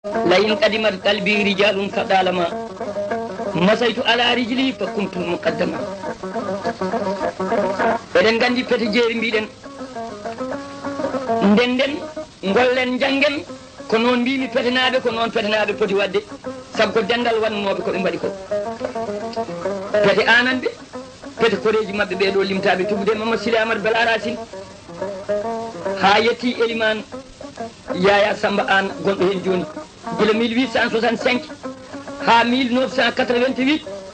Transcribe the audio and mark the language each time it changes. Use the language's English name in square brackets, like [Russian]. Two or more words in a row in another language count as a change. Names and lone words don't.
[Arabic] لئن قدمت قلبي رجال فطالما مسيت على رجلي فكنت مقدما [Fula] eɗen gandi pete jeeri mbiɗen ndenden gollen janggen ko noon mbimi petenaɓe ko noon petenaɓe poti wadde saabu ko dendal wannoɓe koɓe mbaɗi ko pete ananɓe pete koreji mabɓe ɓeɗo limtaɓe tubude Mamadou Sile Amadou Bala Racine ha yetti Eliman Yaya Samba An gonɗo hen joni gila 1865 ha 1988